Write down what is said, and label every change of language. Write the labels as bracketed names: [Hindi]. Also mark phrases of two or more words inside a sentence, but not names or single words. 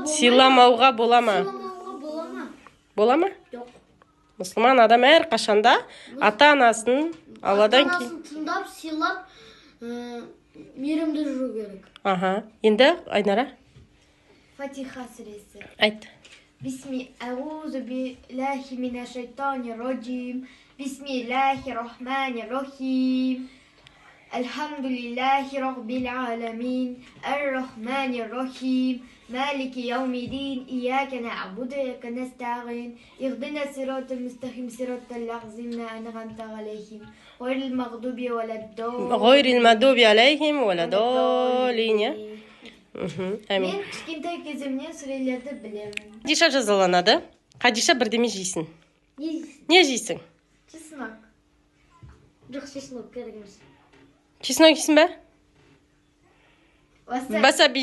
[Kazakh] Сыйламауға бола ма? бола ма? Бола ма? жоқ. Мұсылман адам әр қашанда ата-анасын Алладан Ата-анасын тыңдап, сыйлап, мейірімді жүру керек. Аха. Енді Айнара? Фатиха сүресі. Айт. [Arabic] بسم أعوذ بالله من الشيطان الرجيم. بسم الله الرحمن الرحيم. الحمد لله رب العالمين. الرحمن الرحيم. مالك يوم الدين. إياك نعبد وإياك نستعين. اهدنا الصراط المستقيم صراط الذين أنعمت عليهم غير المغضوب waladdallin. [Kazakh] Әмин. Мен кішкентай кезімнен сүрелерді білемін. Хадиша жазаланады. Хадиша бірдеме жейсің. Не жейсің? Чеснок. Жоқ, чеснок керек емес. Чеснок жейсің ба? Васаби